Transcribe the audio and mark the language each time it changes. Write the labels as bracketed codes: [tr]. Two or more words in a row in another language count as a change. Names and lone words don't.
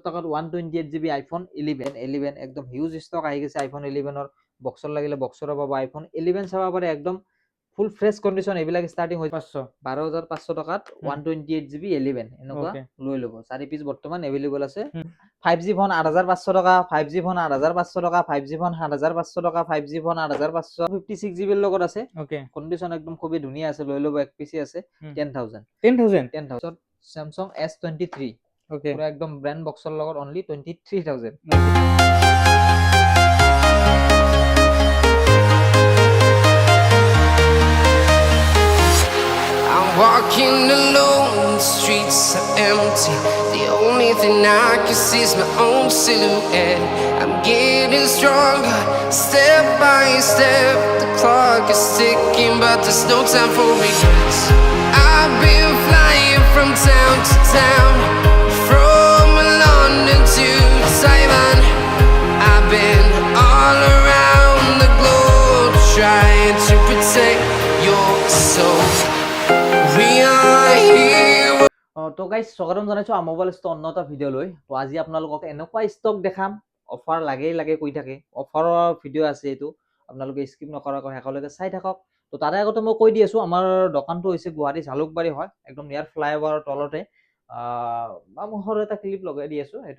[as] টাকাত 128GB আইফোন 11 একদম [en] huge stock [as] আহি গৈছে আইফোন 11 ৰ বক্সৰ লাগিলে বক্সৰ পাব আইফোন 11 চাবা পাৰে একদম [en] full fresh condition [as] এইবিলাক স্টার্টিং হৈ 12,500 টাকাত 128GB 11 এনেকুৱা লৈ ল'ব 4 পিস বৰ্তমান এভেইলেবল আছে 5G ফোন 8,500 টাকা 5G ফোন 8,500 টাকা 5G ফোন 7,500 টাকা 5G ফোন 8,500 56GB ৰ লগত আছে কন্ডিশন একদম খুবই ধুনীয়া আছে লৈ ল'ব এক পিসি আছে 10,000 Samsung S23 পুৰা একদম ব্র্যান্ড বক্সৰ লগত অনলি 23,000 [en] Walking alone, the streets are empty. The only thing I can see is my own silhouette. I'm getting stronger, step by step. The clock is ticking, but there's no time for regrets. I've been flying from town to town, from London to Taiwan. I've been all around the globe, trying to protect your soul. [as] তো গাইস স্বাগতম জানাইছো মোবাইল ষ্টৰ অন্য এটা ভিডিঅ' লৈ তো আজি আপোনালোকক এনেকুৱা ষ্টক দেখাম অফাৰ লাগে কৈ থাকে অফাৰৰ ভিডিঅ' আছে এইটো আপোনালোকে স্কিপ নকৰাকৈ শেষলৈকে চাই থাকক তো তাৰে আগতে মই কৈ দি আছো আমাৰ দোকানটো হৈছে গুৱাহাটী জালুকবাৰী হয় একদম নিয়াৰ ফ্লাইঅভাৰৰ তলতে মই এটা ক্লিপ লগাই দি আছো সেইটো